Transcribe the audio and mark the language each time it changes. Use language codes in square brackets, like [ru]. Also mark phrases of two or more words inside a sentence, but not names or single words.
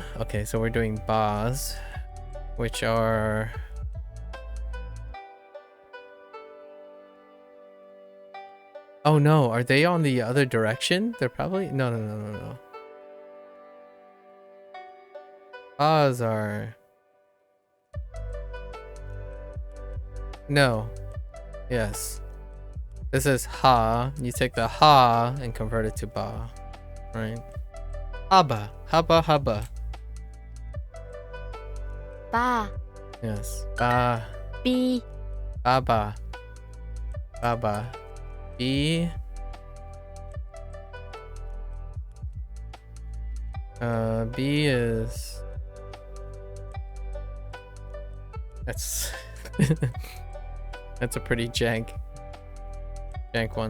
[en] Okay, so we're doing bas, which are oh no, are they on the other direction? They're probably no. Bas are no. Yes. This is ha. You take the ha and convert it to ba. Right? Haba. Haba. Ba. Yes. Ba. B. Baba. Baba. B. B is that's that's a pretty jank one.